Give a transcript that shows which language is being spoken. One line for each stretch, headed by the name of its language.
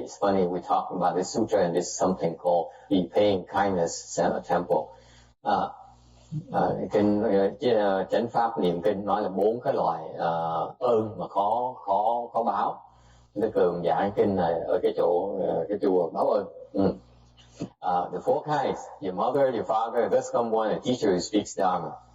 English: It's funny, we talk about this sutra and this something called repaying kindness temple.
Vietnamese: Kinh Chánh Pháp Niệm Kinh nói là 4 cái loại ơn mà khó báo. Nó cường giảng kinh này ở cái chùa báo ơn.
English: The 4 kinds: your mother, your father, thus come one, a teacher who speaks Dharma.